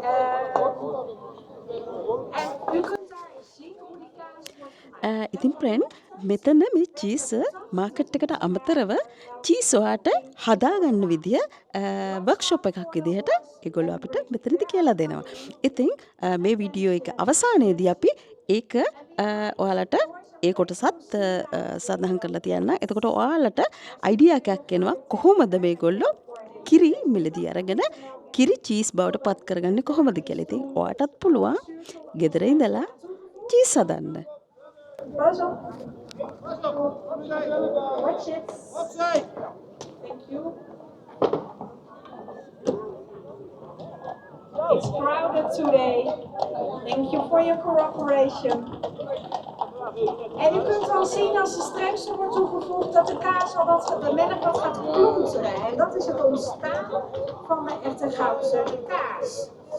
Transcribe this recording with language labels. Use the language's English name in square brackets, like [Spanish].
[Dutch] En u kunt daar eens zien hoe die kaas wordt gemaakt. [Sinhala] ඉතින් ප්‍රෙන් මෙතන මේ චීස market එකට අමතරව චීස් ඔයාට හදාගන්න විදිය වර්ක්ෂොප් එකක් විදිහට ඒගොල්ලෝ අපිට මෙතනදි කියලා දෙනවා. ඉතින් මේ වීඩියෝ එක අවසානයේදී අපි ඒක ඔයාලට ඒ කොටසත් සඳහන් කරලා තියන්න. එතකොට ඔයාලට අයිඩියා එකක් එනවා කොහොමද මේගොල්ලෝ කිරි මිලදී අරගෙන කිරි චීස් බවට පත් කරගන්නේ කොහොමද කියලා. ඉතින් ඔයාටත් පුළුවන් ගෙදර ඉඳලා චීස් හදන්න. [Dutch] Pas op. [English] Watch it. Thank you. It's crowded today. Thank you for your cooperation. [Dutch] En u kunt al zien als de strengste wordt toegevoegd dat de kaas al de melk wat gaat klonteren. En dat is het ontstaan van de echte Goudse kaas.